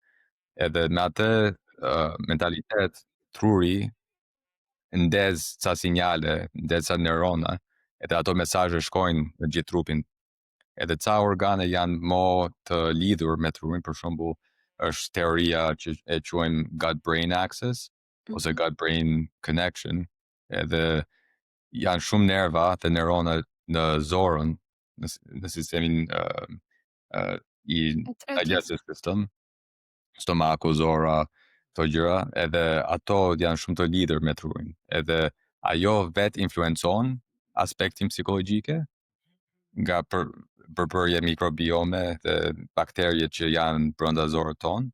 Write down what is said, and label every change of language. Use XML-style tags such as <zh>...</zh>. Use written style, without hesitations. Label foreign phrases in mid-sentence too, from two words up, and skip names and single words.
<sq>Edhe me atë mentalitet, truri ndez ca sinjale, ndez ca neurona, edhe ato mesazhe shkojnë në gjithë trupin. Edhe ca organe janë më të lidhur me trurin, për shembull, është teoria që e quajmë</sq> <en>gut-brain axis</en> <sq>ose</sq> <en>gut-brain connection,</en> <sq>edhe janë shumë nerva dhe neurona në zorën, në sistemin i</sq> <en>digestive system,</en> <sq>stomaku, zora, këto gjëra, edhe ato janë shumë të lidhur me trurin. Edhe ajo vet influencon aspektin psikologjike nga përbërje mikrobiome dhe bakterjet që janë brenda zorët tonë.</sq>